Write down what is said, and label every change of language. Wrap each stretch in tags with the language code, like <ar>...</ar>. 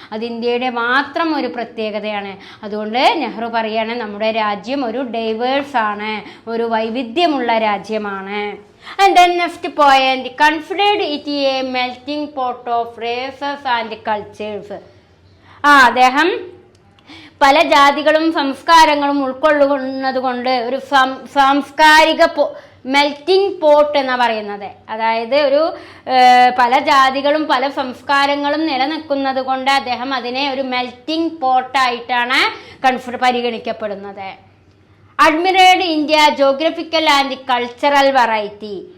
<ml>അത് ഇന്ത്യയുടെ മാത്രം ഒരു പ്രത്യേകതയാണ്. അതുകൊണ്ട് നെഹ്റു പറയാണ് നമ്മുടെ രാജ്യം ഒരു ഡൈവേഴ്സ് ആണ്, ഒരു വൈവിധ്യമുള്ള രാജ്യമാണ്.</ml> <en>And then next point, considered it a melting pot of races and cultures.</en> <ml>അദ്ദേഹം പല ജാതികളും സംസ്കാരങ്ങളും ഉൾക്കൊള്ളുന്നത് കൊണ്ട് ഒരു സാംസ്കാരിക മെൽറ്റിംഗ് പോട്ട് എന്നാണ് പറയുന്നത്. അതായത് ഒരു പല ജാതികളും പല സംസ്കാരങ്ങളും നിലനിൽക്കുന്നത് കൊണ്ട് അദ്ദേഹം അതിനെ ഒരു melting പോട്ടായിട്ടാണ് പരിഗണിക്കപ്പെടുന്നത്.</ml> <en>Admired India geographical and cultural variety.</en>